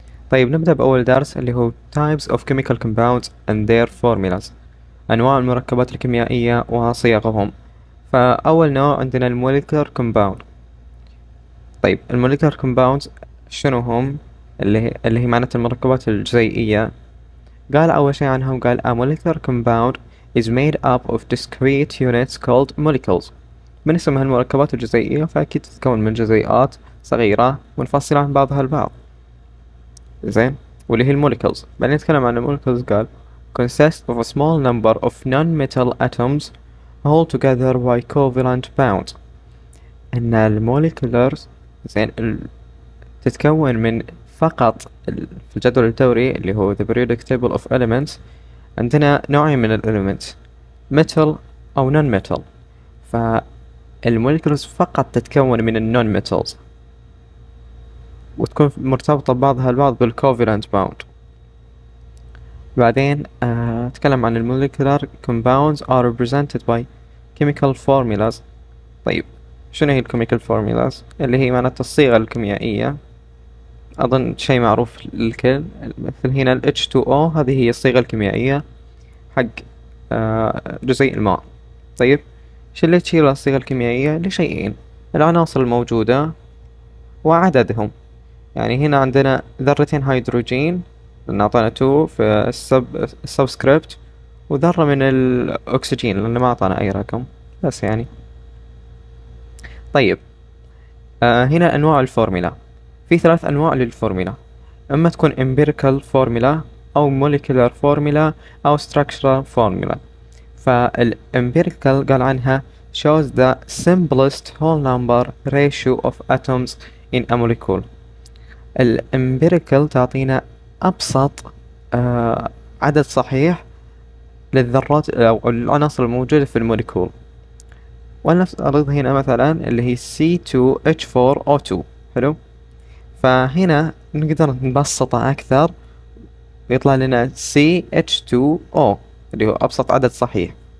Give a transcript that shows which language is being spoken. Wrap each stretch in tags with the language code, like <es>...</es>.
<ar>طيب نبدأ بأول درس اللي هو</ar> <en>Types of Chemical Compounds and their Formulas،</en> <ar>أنواع المركبات الكيميائية وصيغهم. فأول نوع عندنا الموليكولر كومباوند. طيب الموليكولر كومباوندز شنو هم؟ اللي هي معناته المركبات الجزيئية. قال أول شي عنهم، قال</ar> <en>a molecular compound is made up of discrete units called molecules.</en> <ar>من اسمها المركبات الجزيئية فأكيد تتكون من جزيئات صغيرة منفصلة عن بعضها البعض، زين، واللي هي الموليكولز. بعدين نتكلم عن الموليكولز، قال</ar> <en>consist of a small number of non-metal atoms held together by covalent bonds.</en> <ar>إن الموليكولرز زين تتكون من فقط في الجدول الدوري اللي هو</ar> <en>the periodic table of elements</en> <ar>عندنا نوعين من الاليمنتس، metal أو non-metal. فالموليكولز فقط تتكون من النون ميتالز وتكون مرتبطة ببعضها البعض بالكوفالنت باوند. بعدين أتكلم عن الموليكولار</ar> <en>compounds are represented by chemical formulas.</en> <ar>طيب شنو هي الكيميكال فورمولاز؟ اللي هي معناتها الصيغة الكيميائية، أظن شيء معروف للكل. مثل هنا ال H2O، هذه هي الصيغة الكيميائية حق جزيء الماء. طيب شو اللي تشير الصيغة الكيميائية؟ لشيئين: العناصر الموجودة وعددهم. يعني هنا عندنا ذرتين هيدروجين، لأن أعطانا 2 في السبسكريبت، وذرة من الأكسجين لأنه ما أعطانا أي رقم، بس يعني. طيب هنا أنواع الفورميلا. في 3 أنواع للفورميلا، إما تكون empirical formula أو molecular formula أو structural formula. فالempirical قال عنها</ar> <en>shows the simplest whole number ratio of atoms in a molecule.</en> <ar>الempirical تعطينا أبسط عدد صحيح للذرات أو العناصر الموجودة في الموليكول. ولنفترض هنا مثلا اللي هي C2H4O2. حلو، فهنا نقدر نبسطها أكثر ويطلع لنا CH2O اللي هو أبسط عدد صحيح.</ar>